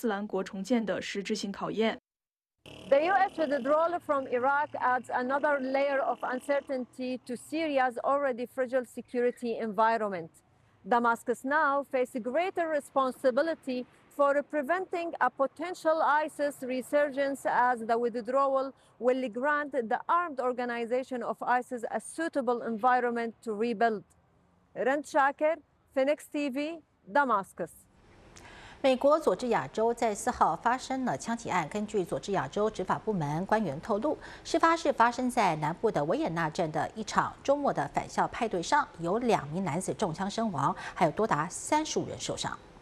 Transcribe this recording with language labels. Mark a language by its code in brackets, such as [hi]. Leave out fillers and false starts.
[zh] 美国的撤军并不意味着其完全放弃处理伊斯兰国相关事务，而是转向远程作战模式，更多依赖叙利亚和伊拉克本土力量来打击伊斯兰国组织，并维护地区安全。这一变化也让叙利亚政府首次面临应对伊斯兰国重建的实质性考验。 [en] The U.S. withdrawal from Iraq adds another layer of uncertainty to Syria's already fragile security environment. Damascus now faces greater responsibility for preventing a potential ISIS resurgence, as the withdrawal will grant the armed organization of ISIS a suitable environment to rebuild. Rent Shaker, Phoenix TV, Damascus. [zh] 美国佐治亚州在4号发生了枪击案。根据佐治亚州执法部门官员透露，事发是发生在南部的维也纳镇的一场周末的返校派对上，有2名男子中枪身亡，还有多达35人受伤。